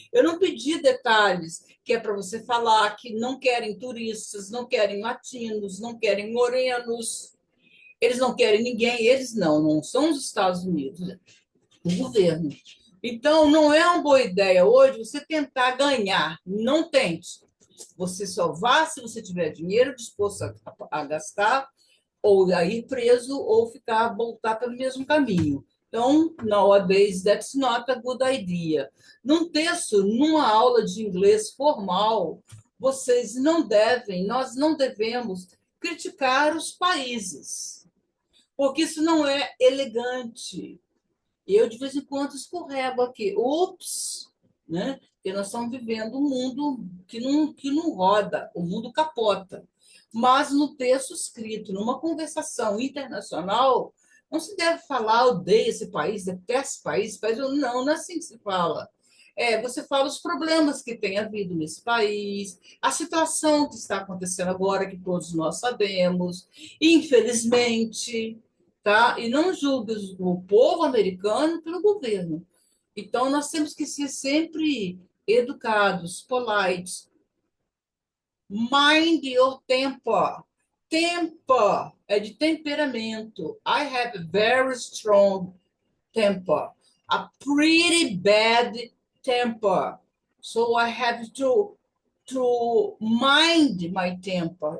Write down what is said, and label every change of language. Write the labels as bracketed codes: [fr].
[pt] Eu não pedi detalhes, que é para você falar que não querem turistas, não querem latinos, não querem morenos, eles não querem ninguém, eles não são os Estados Unidos, o governo. Então, não é uma boa ideia hoje você tentar ganhar. Não tente. Você só vá se você tiver dinheiro disposto a gastar, ou a ir preso, ou ficar, voltar pelo mesmo caminho. [en] Então, nowadays, that's not a good idea. [pt] Num texto, numa aula de inglês formal, vocês não devem, nós não devemos criticar os países, porque isso não é elegante. Eu, de vez em quando, escorrego aqui. Ups! Né? Porque nós estamos vivendo um mundo que não roda, o mundo capota. Mas no texto escrito, numa conversação internacional, não se deve falar, odeio esse país, detesto esse país. Não, não é assim que se fala. Você fala os problemas que tem havido nesse país, a situação que está acontecendo agora, que todos nós sabemos, infelizmente, tá? E não julgue o povo americano pelo governo. Então, nós temos que ser sempre educados, polite. [en] Mind your temper. Temper [pt] é de temperamento. [en] I have a very strong temper. A pretty bad temper. So I have to mind my temper.